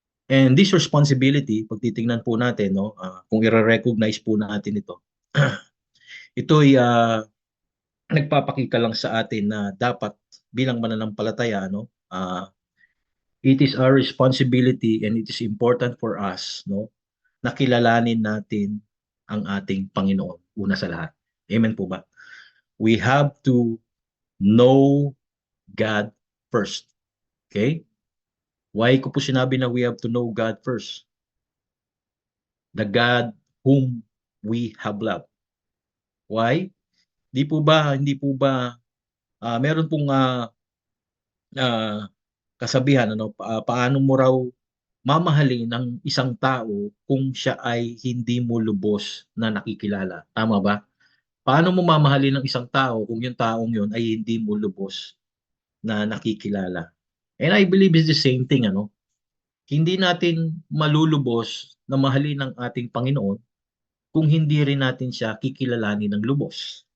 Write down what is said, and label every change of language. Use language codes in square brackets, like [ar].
[tl] And this responsibility, pag titingnan po natin, no, kung i-recognize po natin ito, ito'y nagpapakita lang sa atin na dapat bilang mananampalataya, no, [en] it is our responsibility and it is important for us, [tl] no, na kilalanin natin ang ating Panginoon una sa lahat. Amen po ba? [en] We have to know God first. Okay? Why ko po sinabi na we have to know God first? The God whom we have loved. Why? [tl] Hindi po ba meron pong kasabihan, ano, paano mo raw mamahalin ng isang tao kung siya ay hindi mo lubos na nakikilala? Tama ba? Paano mo mamahalin ng isang tao kung yung taong yun ay hindi mo lubos na nakikilala? [en] And I believe it's the same thing, ano? [tl] Hindi natin malulubos na mahalin ng ating Panginoon kung hindi rin natin siya kikilalanin ng lubos.